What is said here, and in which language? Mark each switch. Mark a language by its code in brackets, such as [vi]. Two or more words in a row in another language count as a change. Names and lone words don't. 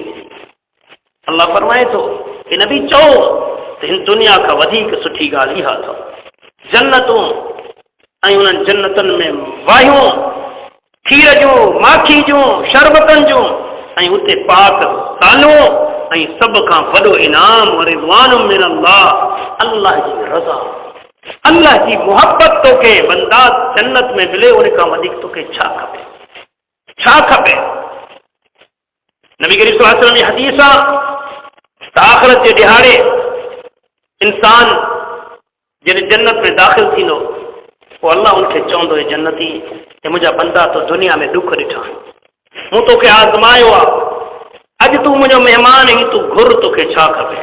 [sd] अल्लाह फरमाए थो हे नबी चओ त हिन दुनिया खां वधीक सुठी ॻाल्हि इहा अथव। जन्नतूं ऐं उन्हनि जन्नतनि में वायूं खीर जूं, माखी जूं, शरबतनि जूं, ऐं उते पाक सालूं, ऐं सभ खां वॾो इनाम [ar] ورضوان من الله, [sd] अल्लाह जी रज़ा, अल्लाह जी मोहब्बत तोखे बंदा जन्नत में मिले, उन खां वधीक तोखे छा खपे? छा खपे? नबी करीम [ar] صلى الله عليه وسلم [sd] जी हदीस आहे आख़िरत जे ॾिहाड़े इंसान जॾहिं जन्नत में दाख़िल थींदो पोइ अल्लाह उनखे चवंदो हे जन्नती, हे मुंहिंजा बंदा तो दुनिया में दुख ॾिठा, मूं तोखे आज़मायो आहे, अॼु तूं मुंहिंजो महिमान आहीं, तूं घुर तोखे छा खपे?